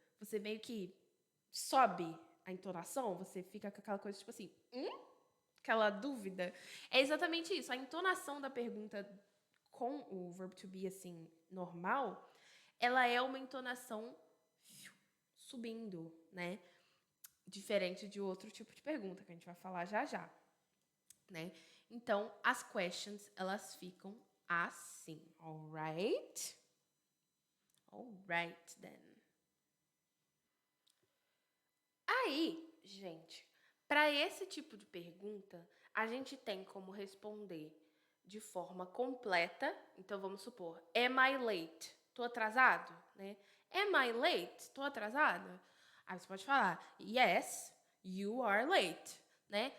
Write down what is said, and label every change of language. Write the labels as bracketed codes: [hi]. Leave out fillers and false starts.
[pt] Você meio que sobe a entonação, você fica com aquela coisa, tipo assim, aquela dúvida. É exatamente isso. A entonação da pergunta com o verb to be, assim, normal, ela é uma entonação subindo, né? Diferente de outro tipo de pergunta, que a gente vai falar já já, né? Então, as questions, elas ficam assim, alright? [en] Alright, then. [pt] Aí, gente, para esse tipo de pergunta, a gente tem como responder de forma completa. Então, vamos supor, [en] am I late? [pt] Tô atrasado, né? [en] Am I late? [pt] Tô atrasada? Aí você pode falar, [en] yes, you are late, [pt] né?